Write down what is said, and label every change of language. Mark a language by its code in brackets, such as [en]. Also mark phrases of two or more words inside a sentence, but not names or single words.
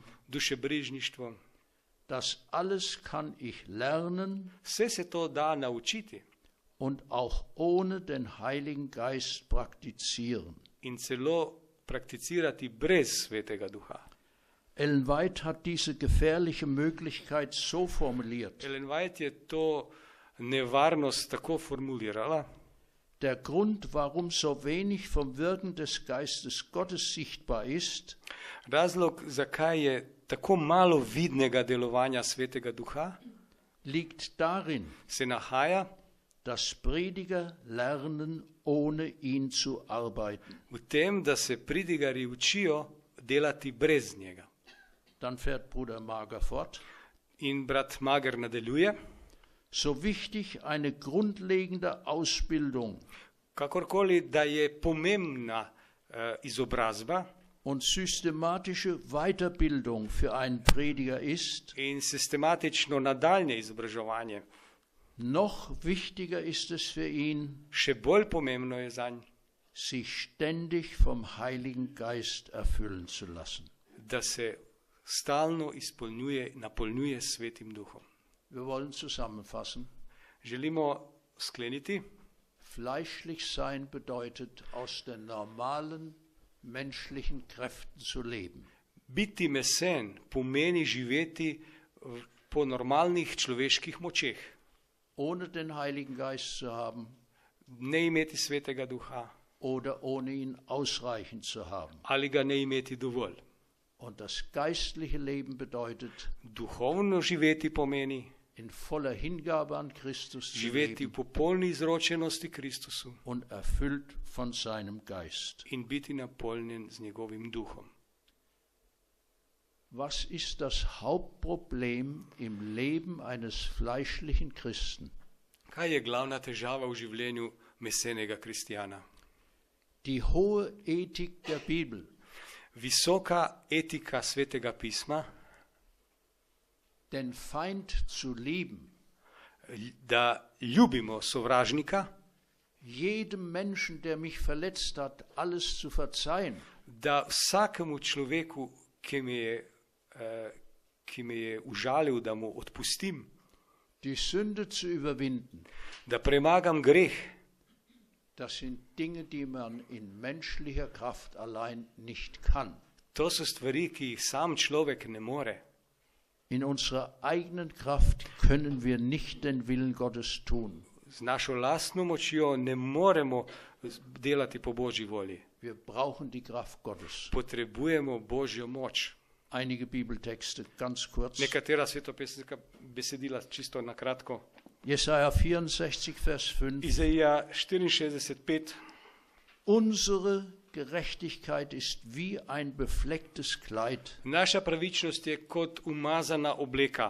[sl] dušebrižništvo. [de] Das alles kann ich lernen [sl] Vse se to da naučiti [de] und auch ohne den Heiligen Geist praktizieren. [sl] in celo prakticirati brez Svetega Duha. [de] Ellen White hat diese gefährliche Möglichkeit so formuliert. [sl] Ellen White je to nevarnost tako formulirala. [de] Der Grund, warum so wenig vom Wirken des Geistes Gottes sichtbar ist, [sl] Razlog, zakaj je tako malo vidnega delovanja Svetega Duha, [de] liegt darin, [sl] se nahaja [de] dass Prediger lernen, ohne ihn zu arbeiten. [sl] v tem, da se pridigarji učijo delati brez njega. [de] Dann fährt Bruder Mager fort. [sl] In brat Mager nadaljuje. [de] So wichtig eine grundlegende Ausbildung [sl] Kakorkoli, da je pomembna izobrazba, [de] und systematische Weiterbildung für einen Prediger ist, [sl] in sistematično nadaljne izobraževanje. [de] noch wichtiger ist es für ihn, [sl] Še bolj pomembno je zanj, [de] sich ständig vom Heiligen Geist erfüllen zu lassen. [sl] da se stalno izpolnjuje, napolnjuje s Svetim Duhom. [de] Wir wollen zusammenfassen. [sl] Želimo skleniti. [de] Fleischlich sein bedeutet, aus den normalen menschlichen Kräften zu leben. [sl] Biti mesen pomeni živeti po normalnih človeških močeh. [de] Ohne den Heiligen Geist zu haben [sl] Ne imeti Svetega Duha [de] oder ohne ihn ausreichend zu haben. [sl] ali ga ne imeti dovolj. [de] Und das geistliche Leben bedeutet, [sl] Duhovno živeti pomeni [de] in voller Hingabe an Christus zu [sl] živeti v [de] leben [sl] popolni izročenosti Kristusu [de] und erfüllt von seinem Geist. [sl] in biti napolnjen z njegovim duhom. [de] Was ist das Hauptproblem im Leben eines fleischlichen Christen? [sl] Kaj je glavna težava v življenju mesenega kristjana? [de] Die hohe Ethik der Bibel. [sl] Visoka etika Svetega pisma, [de] Den Feind zu lieben, [sl] da ljubimo sovražnika, [de] jedem Menschen, der mich verletzt hat, alles zu verzeihen, [sl] da vsakemu človeku, ki me je užalil, da mu odpustim, [de] die Sünde zu überwinden. [sl] da premagam greh. [de] Das sind Dinge, die man in menschlicher Kraft allein nicht kann. [sl] To so stvari, ki jih sam človek ne more. [de] In unserer eigenen Kraft können wir nicht den Willen Gottes tun. [sl] Z našo lastno močjo ne moremo delati po Božji volji. [de] Wir brauchen die Kraft Gottes. [sl] Potrebujemo Božjo moč. [de] Einige Bibeltexte, ganz kurz. [sl] Nekatera svetopesenska besedila, čisto na kratko. [de] Jesaja 64, Vers 5. [sl] Izaija 64:5. [de] Unsere Gerechtigkeit ist wie ein beflecktes Kleid. [sl] Naša pravičnost je kot umazana obleka.